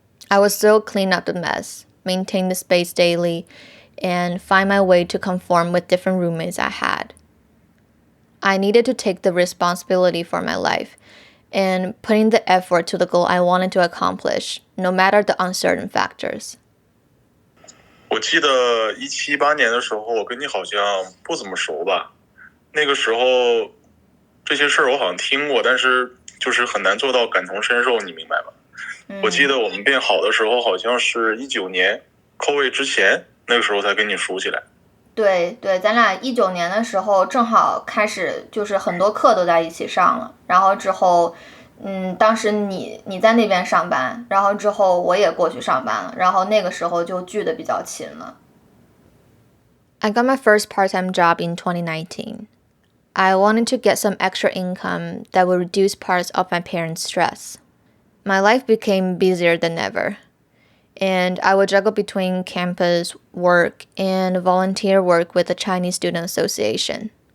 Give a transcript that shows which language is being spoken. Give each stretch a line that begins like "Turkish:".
English: I would still clean up the mess, maintain the space daily, and find my way to conform with different roommates I had. I needed to take the responsibility for my life and putting the effort to the goal I wanted to accomplish, no matter the uncertain factors.
Chinese: 我记得17、18年的时候，我跟你好像不怎么熟吧？那个时候这些事儿我好像听过，但是就是很难做到感同身受，你明白吗？我记得我们变好的时候，好像是19年 COVID 之前，那个时候才跟你熟起来。对，咱俩19年的时候正好开始，就是很多课都在一起上了，然后之后，当时你在那边上班，然后之后我也过去上班了，然后那个时候就聚得比较勤了。
English: I got my first part-time job in 2019. I wanted to get some extra income that would reduce parts of my parents' stress. My life became busier than ever, and I would juggle between campus work and volunteer work with the Chinese Student Association.